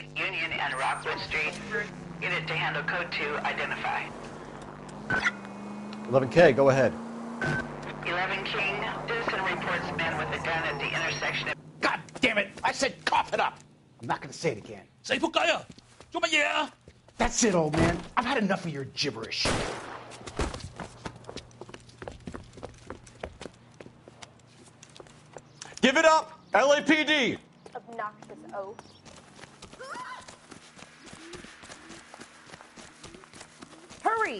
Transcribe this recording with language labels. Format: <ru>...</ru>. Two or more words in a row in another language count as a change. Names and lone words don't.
<en>Union and Rockwood Street. Unit to handle code 2. Identify. 11K, go ahead. 11 King. Citizen reports man with a gun at the intersection of... God damn it! I said cough it up! I'm not gonna say it again.</en> <yue>Say 仆街啊！做乜嘢啊？</yue> <en>That's it, old man. I've had enough of your gibberish. Give it up! LAPD! Obnoxious oaf. Hurry!</en>